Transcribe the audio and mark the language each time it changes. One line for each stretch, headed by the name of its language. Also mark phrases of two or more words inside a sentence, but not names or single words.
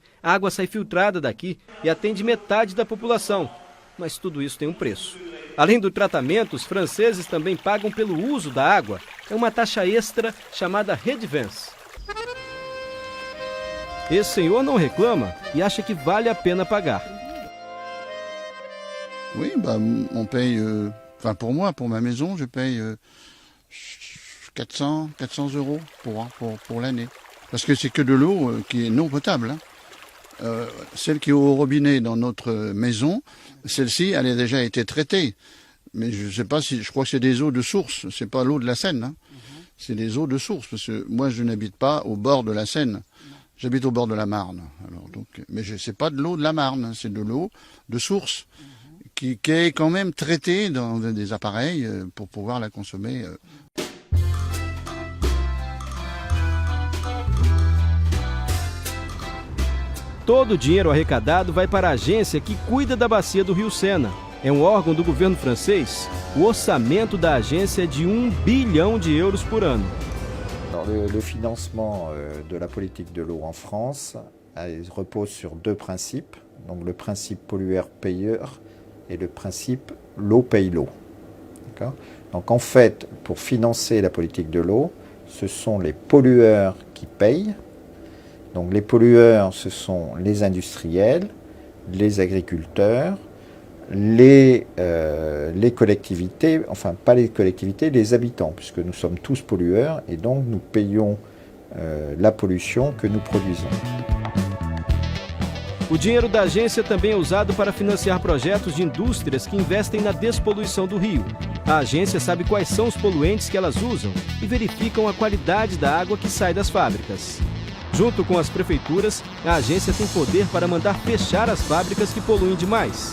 Portuguese: A água sai filtrada daqui e atende metade da população. Mas tudo isso tem um preço. Além do tratamento, os franceses também pagam pelo uso da água. É uma taxa extra chamada redevance. Esse senhor não reclama e acha que vale a pena pagar.
French: Oui, on paye... Enfin, pour moi, pour ma maison, je paye 400 euros pour l'année. Parce que c'est que de l'eau qui est non potable. Hein. Celle qui est au robinet dans notre maison, celle-ci, elle a déjà été traitée. Mais je sais pas si, je crois que c'est des eaux de source, c'est pas l'eau de la Seine. Hein. c'est les eaux de source, parce que moi je n'habite pas au bord de la Seine, j'habite au bord de la Marne. Alors, donc, mais c'est pas de l'eau de la Marne, c'est de l'eau de source qui est quand même traitée dans des appareils pour pouvoir la consommer.
Portuguese: Todo o dinheiro arrecadado vai para a agência que cuida da bacia do Rio Sena. É um órgão do governo francês. O orçamento da agência é de 1 bilhão de euros por ano.
French: Le financement de la politique de l'eau en France repose sur deux principes. Donc le principe pollueur-payeur et le principe l'eau paye l'eau. Donc en fait, pour financer la politique de l'eau, ce sont les pollueurs qui payent. Donc les pollueurs, ce sont les industriels, les agriculteurs, les collectivités, enfin pas les collectivités, les habitants, puisque nous sommes tous pollueurs et donc nous payons la pollution que nous produisons.
Portuguese: O dinheiro da agência também é usado para financiar projetos de indústrias que investem na despoluição do rio. A agência sabe quais são os poluentes que elas usam e verificam a qualidade da água que sai das fábricas. Junto com as prefeituras, a agência tem poder para mandar fechar as fábricas que poluem demais.